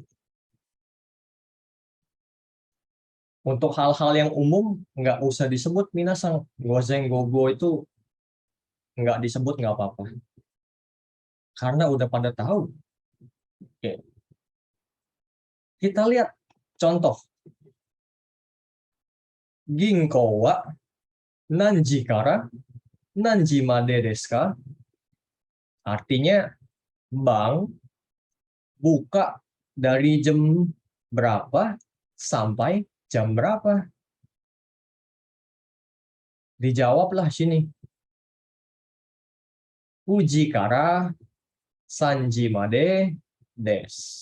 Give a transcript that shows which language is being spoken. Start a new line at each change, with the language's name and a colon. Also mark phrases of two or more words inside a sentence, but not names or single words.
Indonesian: Untuk hal-hal yang umum nggak usah disebut minasang.
Japanese: 午前 午後
Indonesian: itu nggak disebut nggak apa-apa. Karena udah pada tahu. Oke. Kita lihat contoh.
Japanese: 銀行 は 何時 から 何時 まで です か?
Indonesian: Artinya bank buka dari jam berapa sampai jam berapa? Dijawablah sini.
Japanese: 九時 から 三時 まで です.